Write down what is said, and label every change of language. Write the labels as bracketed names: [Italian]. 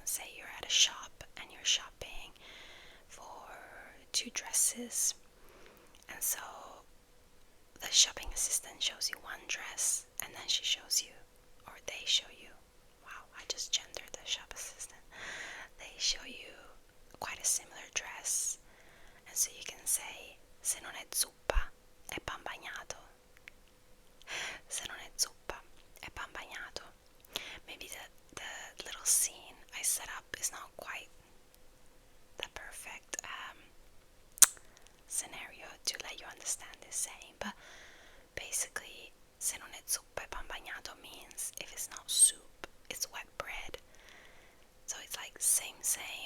[English] Say you're at a shop and you're shopping for two dresses, and so the shopping assistant shows you one dress, and then she shows you, or they show you, wow, I just gendered the shop assistant, they show you quite a similar dress, and so you can say, [Italian] se non è zuppa è pan bagnato. Se non è zuppa è pan bagnato. [English] Maybe the little scene I set up is not quite the perfect scenario to let you understand this saying, but basically, [Italian] se non è zuppa e pan bagnato [English] means if it's not soup, it's wet bread. So it's like same,